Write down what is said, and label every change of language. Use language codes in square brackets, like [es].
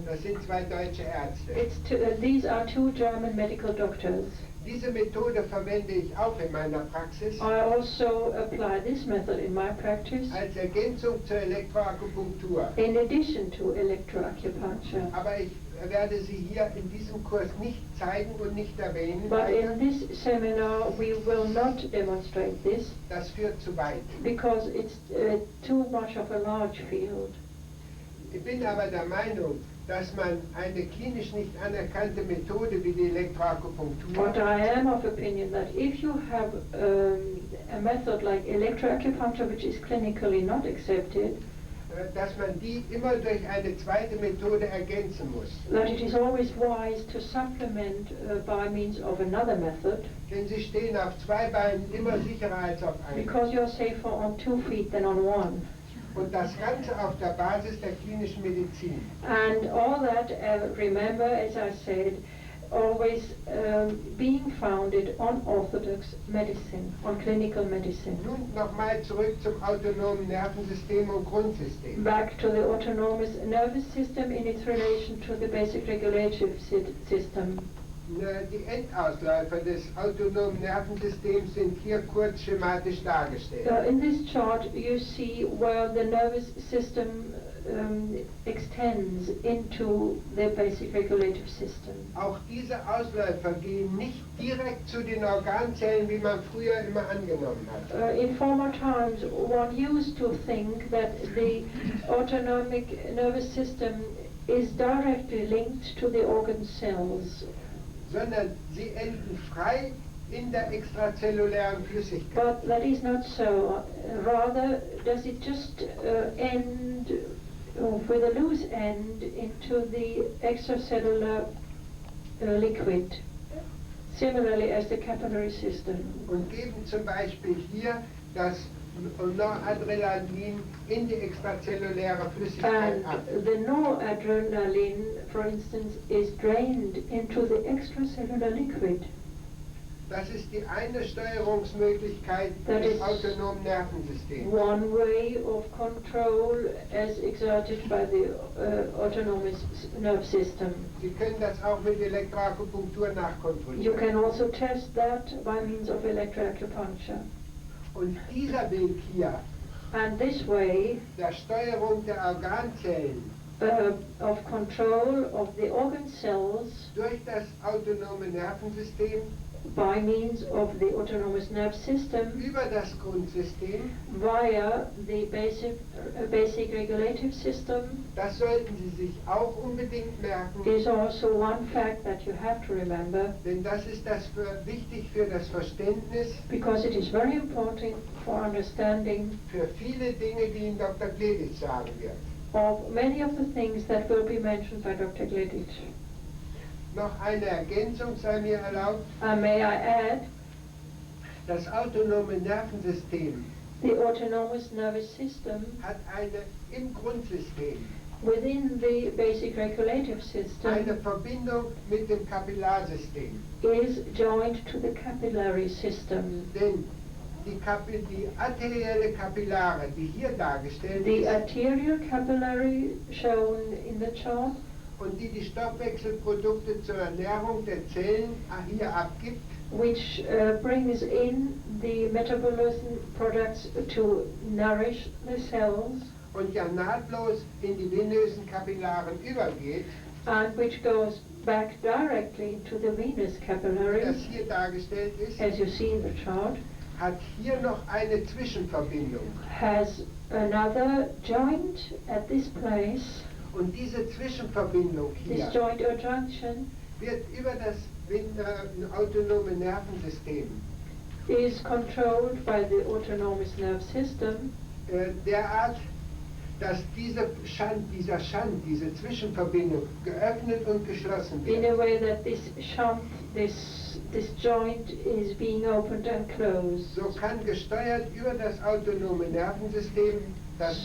[de] Das sind zwei deutsche Ärzte. [en] These are two German medical doctors. [de] Diese Methode verwende ich auch in meiner Praxis. [en] I also apply this method in my practice. [de] Als Ergänzung zur Elektroakupunktur. [en] In addition to electroacupuncture. [de] Aber ich werde sie hier in diesem Kurs nicht zeigen und nicht erwähnen. [en] But in this seminar we will not demonstrate this. [de] Das führt zu weit. [en] Because it's too much of a large field. [de] Ich bin aber der Meinung, dass man eine klinisch nicht anerkannte Methode wie die Elektroakupunktur. [en] But I am of opinion that if you have a method like electroacupuncture, which is clinically not accepted, [de] dass man die immer durch eine zweite Methode ergänzen muss. [en] That it is always wise to supplement by means of another method. [de] Denn sie stehen auf zwei Beinen immer sicherer als auf einem. [en] Because you're safer on 2 feet than on 1. [de] Und das Ganze auf der Basis der klinischen Medizin. [en] And all that, remember, as I said, always being founded on orthodox medicine, on clinical medicine. [de] Nun nochmal zurück zum autonomen Nervensystem und Grundsystem. [en] Back to the autonomous nervous system in its relation to the basic regulative system. [de] Die Endausläufer des autonomen Nervensystems sind hier kurz schematisch dargestellt. [en] In this chart you see where the nervous system extends into the basic regulative system. [de] Auch diese Ausläufer gehen nicht direkt zu den Organzellen, wie man früher immer angenommen hat. [en] In former times one used to think that the autonomic nervous system is directly linked to the organ cells. [de] Sondern sie enden frei in der extrazellulären Flüssigkeit. [en] But that is not so. Rather, does it just end with a loose end into the extracellular liquid, similarly as the capillary system. [de] Und geben zum Beispiel hier das Noradrenalin in die extrazelluläre Flüssigkeit ab. [en] And the noradrenaline, for instance, is drained into the extracellular liquid. [de] Das ist die eine Steuerungsmöglichkeit des autonomen Nervensystems. [en] One way of control as exerted by the autonomous nerve system. [de] Sie können das auch mit Elektroakupunktur nachkontrollieren. [en] You can also test that by means of electroacupuncture. [de] Und dieser Weg hier, [en] and this way, [de] der Steuerung der Organzellen, [en] of control of the organ cells, [de] durch das autonome Nervensystem, [en] by means of the autonomous nerve system, [de] über das Grundsystem, [en] via the basic regulative system, [de] das sollten Sie sich auch unbedingt merken, [en] is also one fact that you have to remember, [de] denn das ist wichtig für das Verständnis, [en] because it is very important for understanding [de] für viele Dinge, die Ihnen Dr. Gleditsch sagen wird. [en] Of many of the things that will be mentioned by Dr. Gleditsch. [de] Noch eine Ergänzung sei mir erlaubt. [en] May I add? [de] Das autonome Nervensystem [en] The autonomous nervous system [de] hat im Grundsystem [en] within the basic regulative system [de] eine Verbindung mit dem Kapillarsystem. [en] Is joined to the capillary system. [de] Denn die arterielle Kapillare, die hier dargestellt [en] the [de] ist, [en] arterial capillary shown in the chart, [de] und die Stoffwechselprodukte zur Ernährung der Zellen hier abgibt, [en] which brings in the metabolism products to nourish the cells, [de] und ja nahtlos in die venösen Kapillaren übergeht, [en] and which goes back directly to the venous [de] wie [en] capillary, [de] das hier dargestellt ist, [en] as you see in the chart, [de] hat hier noch eine Zwischenverbindung. [en] has another joint at this place. [de] Und diese Zwischenverbindung hier [en] This joint or junction [de] wird über das autonome Nervensystem [en] is controlled by the autonomous nerve system [de] derart, dass dieser Schand, diese Zwischenverbindung geöffnet und geschlossen [en] in [de] wird. [en] a way that this shunt, this joint is being opened and closed. [de] So kann gesteuert über das autonome Nervensystem das